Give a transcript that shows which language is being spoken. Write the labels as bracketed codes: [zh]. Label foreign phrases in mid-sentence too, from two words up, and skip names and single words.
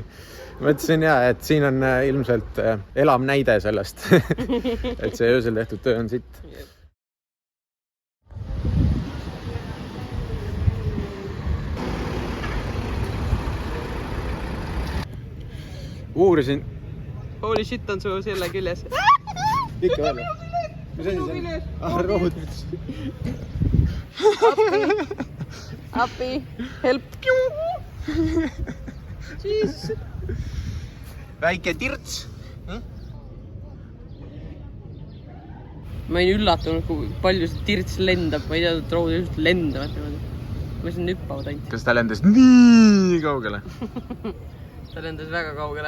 [et] Ma ütlesin et siin on ilmselt elav näide sellest, et see öösel tehtud töö on sitt. Uurisin. [en] Holy shit [et] on su selle küljes. Ikka veel. Mis asi see on? Rohud. Appi. Help. Jesus. Väike tirts. Ma ei üllatunud, kui palju see tirts lendab. Ma ei tea, et rohud just lendavad. Ma siin hüppavad ainult. Kas ta lendas nii kaugele? Ta lendas väga kaugele.